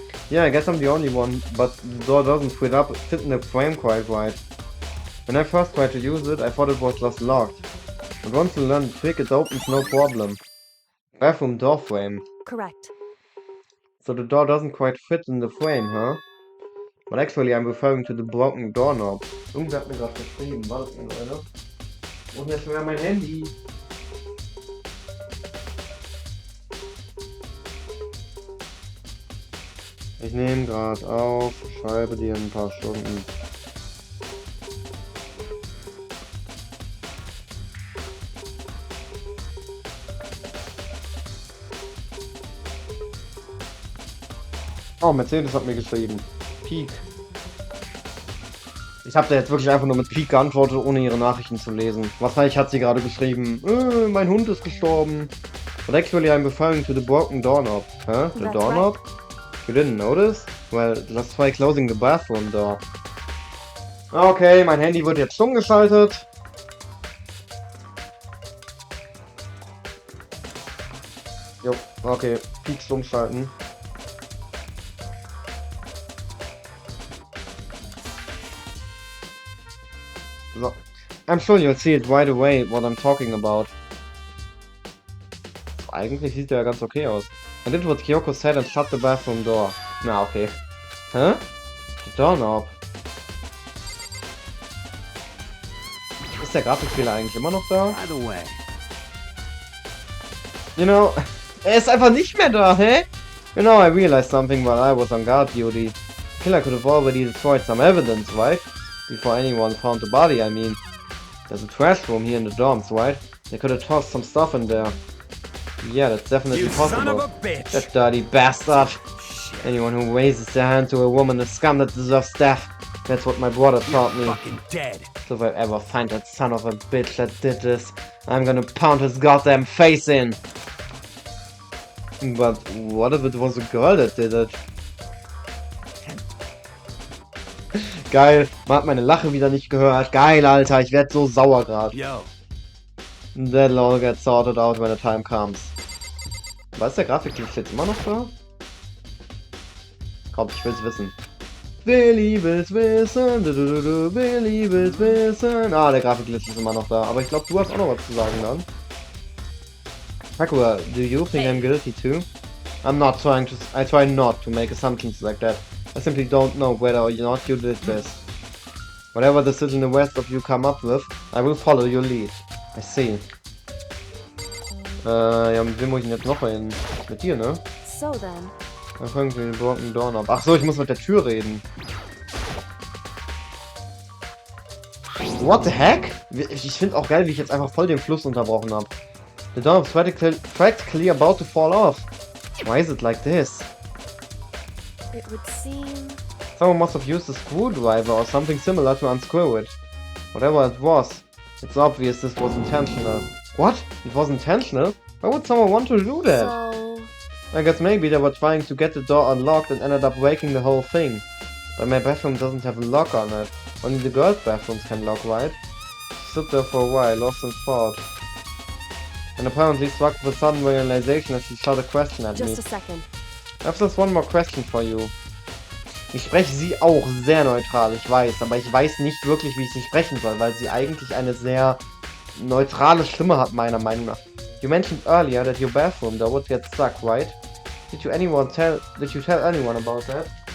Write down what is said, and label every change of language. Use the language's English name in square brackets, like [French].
[English] Yeah, I guess I'm the only one, but the door doesn't fit in the frame quite right. When I first tried to use it, I thought it was just locked. But once you learn the trick, it opens no problem. Bathroom door frame. Correct. So the door doesn't quite fit in the frame, huh? But actually I'm referring to the broken doorknob. [German] Irgendwer hat mir gerade geschrieben, war das irgendeiner? Wo ist denn jetzt schon mein Handy? Ich nehme gerade auf, schreibe dir ein paar Stunden. Oh, Mercedes hat mir geschrieben. Peak. Ich habe da jetzt wirklich einfach nur mit Peak geantwortet, ohne ihre Nachrichten zu lesen. Wahrscheinlich hat sie gerade geschrieben, mein Hund ist gestorben. [English] But actually I'm referring to the broken doorknob. Huh? The doorknob? You didn't notice? Well, just try closing the bathroom door. [German] Okay, mein Handy wird jetzt stumm geschaltet. Jo, okay, Peak stumm schalten. [English] So. I'm sure you'll see it right away what I'm talking about. [German] Eigentlich sieht der ja ganz okay aus. [English] I did what Kyoko said and shut the bathroom door. [German] Na, okay. Hä? [English] The doorknob. [German] Ist der Grafikfehler eigentlich immer noch da? [English] By the way, You know, [German] er ist einfach nicht mehr da, hä? [English] You know, I realized something while I was on guard duty. The killer could have already destroyed some evidence, right? Before anyone found the body, I mean. There's a trash room here in the dorms, right? They could have tossed some stuff in there. Yeah, that's definitely you son of possible. a bitch! That dirty bastard! Anyone who raises their hand to a woman is scum that deserves death. That's what my brother taught me. Fucking dead. So if I ever find that son of a bitch that did this, I'm gonna pound his goddamn face in. But what if it was a girl that did it? [German] Geil, man hat meine Lache wieder nicht gehört. Geil, Alter, ich werd so sauer gerade. [English] Yo, That'll all get sorted out when the time comes. [German] Was ist der Grafikglitch jetzt immer noch da? Komm, ich will's wissen. Willi will's wissen, Willi will's wissen. Ah, der Grafikglitch ist immer noch da. Aber ich glaube, du hast auch noch was zu sagen dann. [English] Sakura, do you think I'm guilty too? I try not to make assumptions like that. I simply don't know whether or not you did this. Whatever decision the rest of you come up with, I will follow your lead. I see. [German] Ja, mit wem muss ich denn jetzt noch hin? Mit dir, ne? [English] So then. [German] Dann fangen wir den broken doorknob. Ach so, ich muss mit der Tür reden. [English] What the heck? [German] Ich finde auch geil, wie ich jetzt einfach voll den Fluss unterbrochen habe. [English] The doorknob's practically about to fall off. Why is it like this? It would seem... Someone must have used a screwdriver or something similar to unscrew it. Whatever it was, It's obvious this was intentional. What? It was intentional? Why would someone want to do that? So, I guess maybe they were trying to get the door unlocked and ended up breaking the whole thing. But my bathroom doesn't have a lock on it. Only the girls' bathrooms can lock, right? She stood there for a while, lost in thought. And apparently struck with a sudden realization as she shot a question at me. just a second. I have just one more question for you. [German] Ich spreche sie auch sehr neutral, ich weiß, aber ich weiß nicht wirklich, wie ich sie sprechen soll, weil sie eigentlich eine sehr neutrale Stimme hat, meiner Meinung nach. [English] You mentioned earlier that your bathroom door would get stuck, right? Did you tell anyone about that?